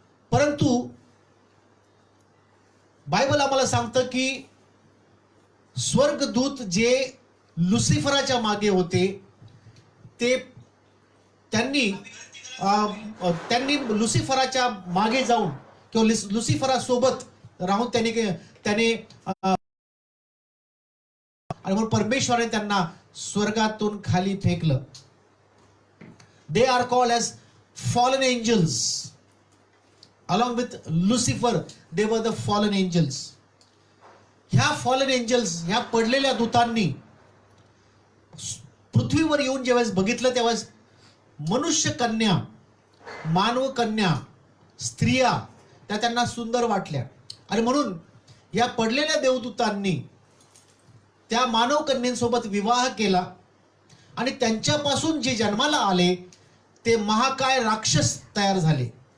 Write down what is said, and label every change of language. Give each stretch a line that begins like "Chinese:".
Marathi: परंतु बायबल आम्हाला सांगतं की स्वर्गदूत जे लुसिफराच्या मागे होते ते त्यांनी लुसिफराच्या मागे जाऊन किंवा लुसिफरासोबत राहून त्याने आणि म्हणून परमेश्वराने त्यांना स्वर्गातून खाली फेकलं.
English: They are called as fallen angels. Along with Lucifer they were the fallen angels.
Marathi: ह्या फॉलन एंजल्स, ह्या पडलेल्या दूतांनी पृथ्वीवर येऊन जेव्हा बघितलं तेव्हा मनुष्य कन्या, मानव कन्या, स्त्रिया त्या त्यांना सुंदर वाटल्या आणि म्हणून या पडलेल्या देवदूतांनी त्या मानव कन्यांसोबत विवाह केला आणि त्यांच्यापासून जे जन्माला आले ते महाकाय राक्षस तयार झाले.